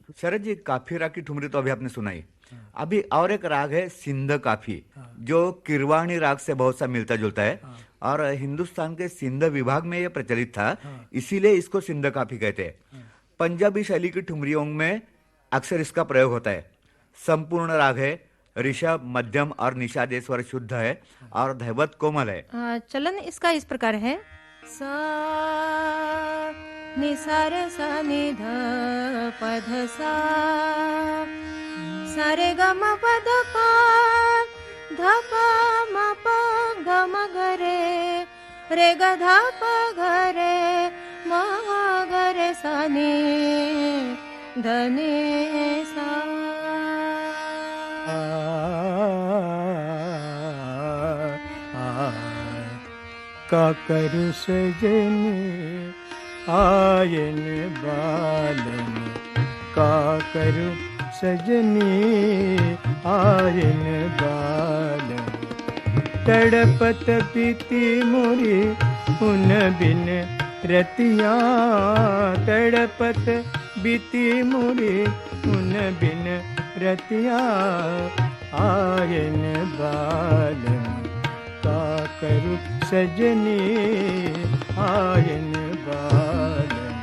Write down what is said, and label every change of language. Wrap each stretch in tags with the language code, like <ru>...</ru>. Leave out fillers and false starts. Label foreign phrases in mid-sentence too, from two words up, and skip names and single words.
<hi>शरद जी, काफी राग की ठुमरी तो अभी आपने सुनाई। अभी और एक राग है सिंध काफी, जो किरवाणी राग से बहुत सा मिलता जुलता है, और हिंदुस्तान के सिंध विभाग में यह प्रचलित था, इसीलिए इसको सिंध काफी कहते हैं। पंजाबी शैली की ठुमरियों में अक्सर इसका प्रयोग होता है। संपूर्ण राग है, ऋषभ, मध्यम और निषाद स्वर शुद्ध है, और धैवत कोमल है। चलन इसका इस प्रकार है। सा नि सा रे सा नि ध प ध सा, सा रे ग म प ध प, ध प म प ग म ग रे, रे ग ध प ग रे, म ग रे सा नि ध नि सा।</hi> <bra>का करू सजनी आयन बालन, का करू सजनी आयन बालन, तड़पत पीती मोरी उन बिन रतिया, तड़पत बीती मोरी उन बिन रतिया, आयन बालन का करू सजनी आयन बालन।</bra>